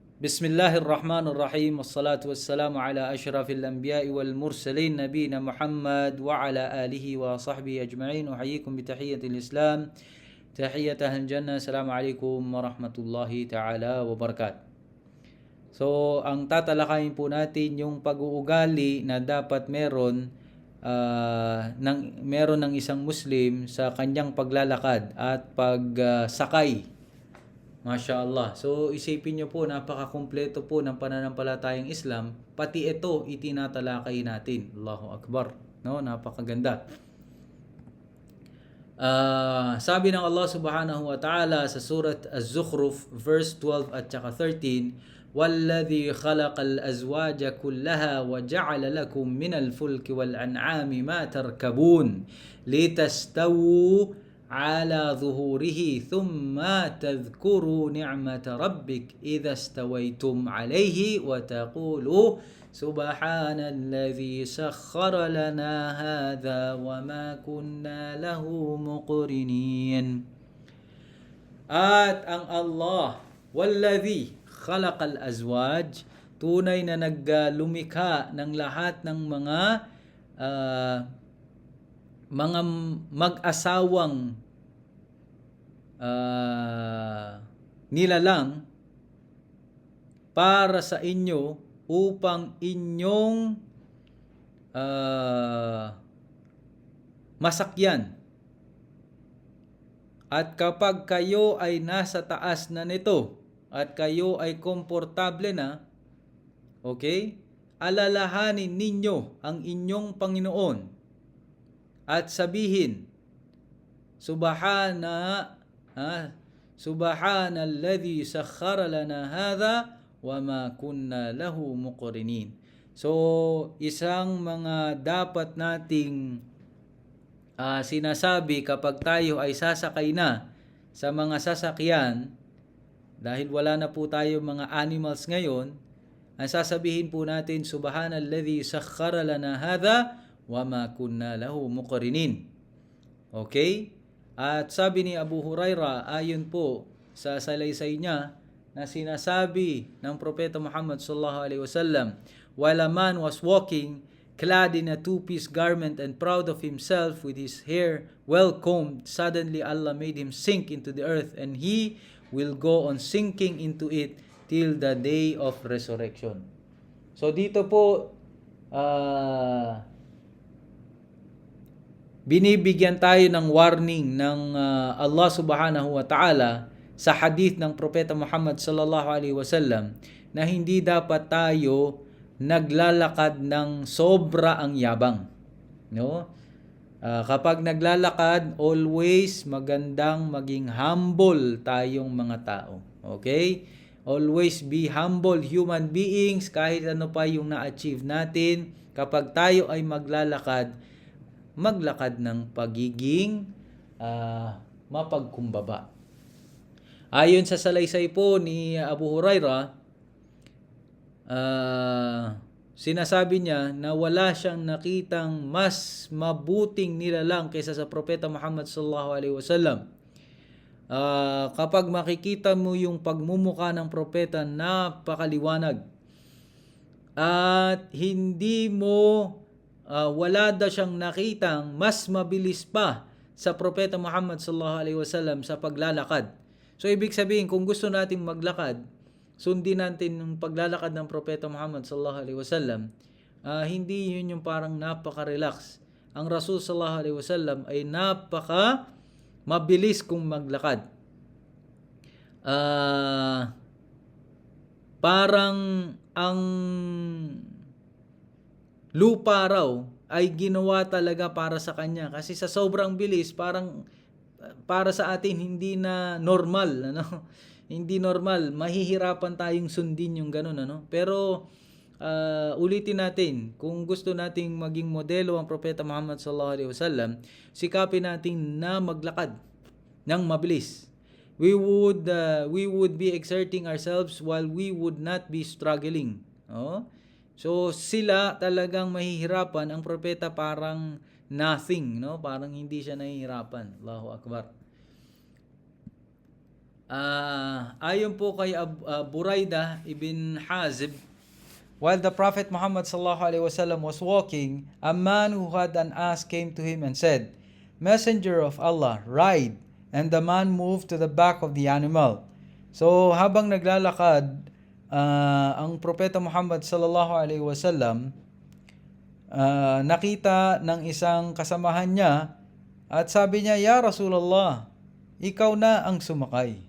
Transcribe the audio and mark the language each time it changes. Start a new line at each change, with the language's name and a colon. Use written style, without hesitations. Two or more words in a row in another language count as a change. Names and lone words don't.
Arabic: بسم الله الرحمن الرحيم. والصلاة والسلام على أشرف الأنبياء والمرسلين نبينا محمد وعلى آله وصحبه أجمعين. أحييكم بتحية الإسلام، تحية أهل الجنة. السلام عليكم ورحمة الله تعالى وبركاته.
Filipino: So, ang tatalakayin po natin yung pag-uugali na dapat meron ng isang Muslim sa kanyang paglalakad at pagsakay.
Arabic: ما شاء الله.
Filipino: So, isipin nyo po, napaka-kumpleto po ng pananampalatayang Islam. Pati ito, itinatalakay natin.
Arabic: الله أكبر.
Filipino: No? Napakaganda. Sabi ng Allah
Arabic: سبحانه وتعالى
Filipino: sa surat Az-Zukhruf,
English: verse 12
Filipino: at saka 13,
Arabic: وَالَّذِي خَلَقَ الْأَزْوَاجَ كُلَّهَا وَجَعَلَ لَكُم مِّنَ الْفُلْكِ وَالْأَنْعَامِ مَا تَرْكَبُونَ لِتَسْتَوُوا على ظهوره ثم تذكروا نعمة ربك إذا استويتم عليه وتقولوا سبحان الذي سخر لنا هذا وما كنا له مقرنين.
Filipino: At ang
Arabic: Allah, والذي خلق الأزواج,
Filipino: tunay na naglumikha ng lahat ng mga mag-asawang nilalang para sa inyo upang inyong masakyan. At kapag kayo ay nasa taas na nito at kayo ay komportable na, okay, alalahanin ninyo ang inyong Panginoon at sabihin,
Arabic: سبحان الذي سخر لنا هذا وما كنا له مقرنين.
Filipino: So, isang mga dapat nating sinasabi kapag tayo ay sasakay na sa mga sasakyan, dahil wala na po tayo mga animals ngayon, ang sasabihin po natin,
Arabic: سبحان الذي سخر لنا هذا وما كنا له مقرنين.
Filipino: Okay? At sabi ni Abu Hurairah, ayon po sa salaysay niya, na sinasabi ng Propeta Muhammad
Arabic: صلى الله عليه وسلم,
English: while a man was walking clad in a two-piece garment and proud of himself with his hair well combed, suddenly Allah made him sink into the earth, and he will go on sinking into it till the day of resurrection.
Filipino: So dito po binibigyan tayo ng warning ng Allah
Arabic: سبحانه وتعالى
Filipino: sa hadith ng Propeta Muhammad
Arabic: صلى الله عليه وسلم
Filipino: na hindi dapat tayo naglalakad ng sobra ang yabang. No? Kapag naglalakad, always magandang maging humble tayong mga tao.
English: Okay? Always be humble human beings
Filipino: kahit ano pa yung na-achieve natin. Kapag tayo ay maglakad ng pagiging mapagkumbaba. Ayon sa salaysay po ni Abu Hurairah, sinasabi niya na wala siyang nakitang mas mabuting nilalang kaysa sa Propeta Muhammad
Arabic: صلى الله عليه وسلم.
Filipino: Kapag makikita mo yung pagmumukha ng propeta, napakaliwanag. At hindi mo wala daw siyang nakitang mas mabilis pa sa Propeta Muhammad
Arabic: صلى الله عليه وسلم
Filipino: sa paglalakad. So ibig sabihin, kung gusto nating maglakad, sundin natin yung paglalakad ng Propeta Muhammad
Arabic: صلى الله عليه وسلم.
Filipino: Hindi yun yung parang napaka-relax. Ang Rasul
Arabic: صلى الله عليه وسلم
Filipino: ay napaka mabilis kung maglakad. Parang ang lupa raw ay ginawa talaga para sa kanya, kasi sa sobrang bilis, parang para sa atin hindi na normal, ano? Hindi normal, mahihirapan tayong sundin yung ganun, ano? Pero ulitin natin, kung gusto nating maging modelo ang Propeta Muhammad
Arabic: صلى الله عليه وسلم,
Filipino: sikapin natin na maglakad ng mabilis.
English: We would be exerting ourselves while we would not be struggling. Oh?
Filipino: So sila talagang mahihirapan, ang propeta parang nothing, no? Parang hindi siya nahihirapan.
Arabic: الله أكبر.
Filipino: Ayon po kay
English: Buraidah ibn Hazib, while the Prophet Muhammad
Arabic: صلى الله عليه وسلم
English: was walking, a man who had an ass came to him and said, "Messenger of Allah, ride." And the man moved to the back of the animal.
Filipino: So habang naglalakad ang Propeta Muhammad
Arabic: صلى الله عليه وسلم,
Filipino: nakita ng isang kasamahan niya at sabi niya,
Arabic: "يا رسول الله,
Filipino: ikaw na ang sumakay."